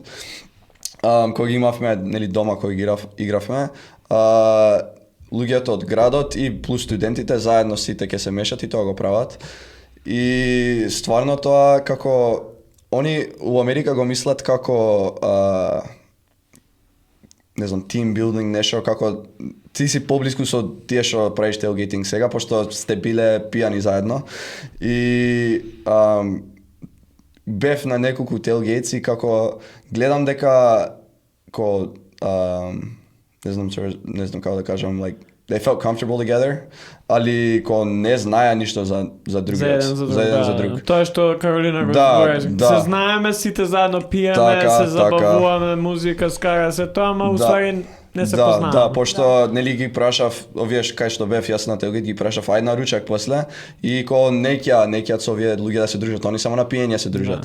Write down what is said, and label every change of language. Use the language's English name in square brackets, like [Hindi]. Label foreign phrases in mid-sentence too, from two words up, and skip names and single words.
[Macedonian] Кога имавме, нели, дома кога игравме, луѓето од градот и плюс студентите заедно сите ќе се мешат и тоа го прават. И стварно тоа како они у Америка го мислат како не знам, [English] team building [Macedonian] нешто, како ти си поблиску со тие што правиш tailgating сега, пошто сте биле пијани заедно. И бев на неколку tailgates и како гледам дека не знам како да кажам, [English] like they felt comfortable together, [Macedonian] али не знаеа ништо за другиот, за еден за друг. Тоа што Каролина го збори. Се знаеме, сите заедно пиеме, се забавуваме, музика, скара се тоа, ама уствари не се познаваме. Да, пошто нели ги прашав, овие кај што бев јас на телгит ги прашав ајде на ручак после и ко неќа со овие луѓе да се дружат, они само на пиење се дружат.